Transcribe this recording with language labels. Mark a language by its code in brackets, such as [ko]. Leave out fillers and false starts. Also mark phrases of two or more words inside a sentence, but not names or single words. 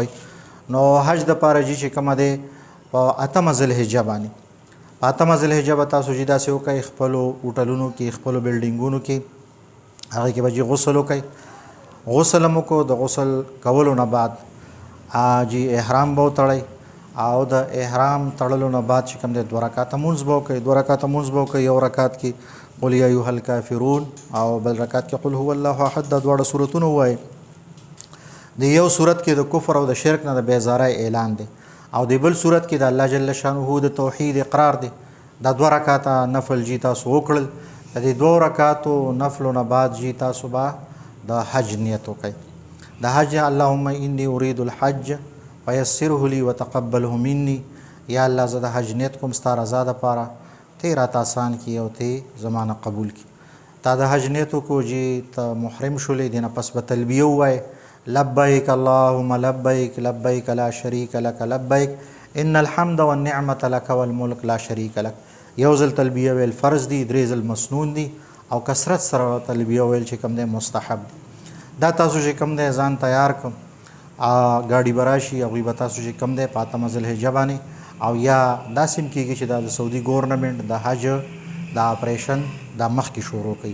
[ps] نو حج دپاره جی چې کومه دی په اتمه ذوالحجه باندې، په اتمه ذوالحجه به تاسو جی داسې وکئ خپلو هوټلونو کې، خپلو بلډینګونو کې هغې کې به جی غسل وکئ. غسل هم وکړو. د غسل کولو نه بعد جی احرام به وتړئ او د احرام تړلو نه بعد چې کوم دی 2 رکعاته مونځ به وکئ. 2 رکعاته مونځ به وکئ. یو رکعت کې [ar] قل یا ایها الکافرون [ps] او بل رکعت کې [ar] قل هو الله احد. [ps] دا دواړه صورتونه ووایئ. د یو صورت کې د کفر او د شرک نه د بیزارۍ اعلان دی او د بل صورت کې د الله [ar] جل شانه [ps] د توحید اقرار دی. دا 2 رکعاته نفل جی تاسو وکړل. د دې 2 رکعاتو نفلو نه بعد جی تاسو به د حج نیت وکئ. د حج [ar] اللهم انی اريد الحج فیسره لی وتقبله مني. [ps] یا الله زه د حج نیت کوم ستا رضا دپاره، ته یې راته آسان کړي او ته زمانه قبول کړي. تا د حج نیت وکړو جی ته محرم شولې، دې نه پس به تلبیه ووایې [ar] لبیک اللهم لبیک لبیک لا شریک لک لبیک ان الحمد والنعمة لک والملک لا شریک لک. [ps] یو ځل تلبیه ویل فرض دی، 3 ځل مسنون دی او کثرت سره تلبیه ویل چې کوم دی مستحب. دا تاسو چې کوم دی ځان تیار کړم ګاډي به راشي هغوی به تاسو چې کوم دی په اتمه ذوالحجه باندې او یا داسې هم کېږي چې دا د سعودي ګورنمنټ د حج د اپریشن دا مخکې شروع کوي.